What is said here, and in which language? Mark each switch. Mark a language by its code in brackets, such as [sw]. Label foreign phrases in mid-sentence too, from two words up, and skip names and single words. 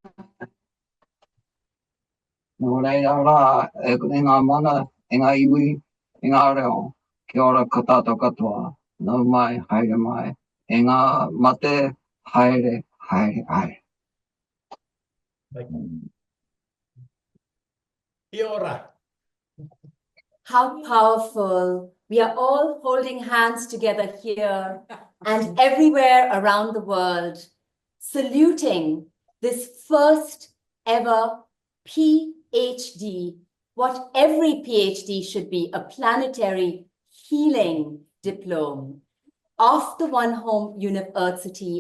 [mi] Nō reira rā, e ngā mana, e ngā iwi, e ngā reo, kia ora katato katoa, nō mai, haere mai, e ngā mate, haere, haere, haere. Kia ora. [en] How powerful. We are all holding hands together here and everywhere around the world, saluting this first ever PhD, what every PhD should be, a planetary healing diploma of the One Home UNIVEARTHSITY.